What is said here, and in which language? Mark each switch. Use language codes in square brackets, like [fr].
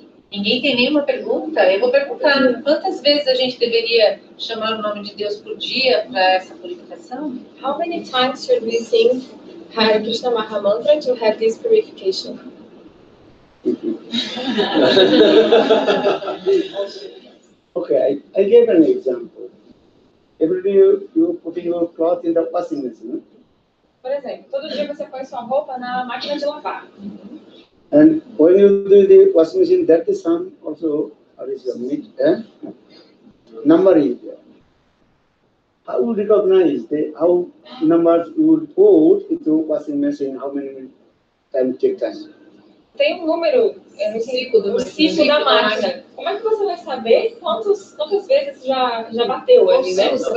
[pt] Ninguém tem nenhuma pergunta? Eu vou perguntar, quantas vezes a gente deveria chamar o nome de Deus por dia para essa purificação? [en] How many times should we sing Hare Krishna Maha Mantra to have this purification? Okay, I gave an example. Every day you put your cloth in the washing machine, [pt] Por exemplo, todo dia você põe sua roupa na máquina de lavar. [en] and when you do the washing machine, that is some also what is your number is there. How you recognize how numbers you would put into washing machine? How many time take time? [pt] Tem um número no ciclo da máquina. Como é que você vai saber quantas vezes já bateu ali, né?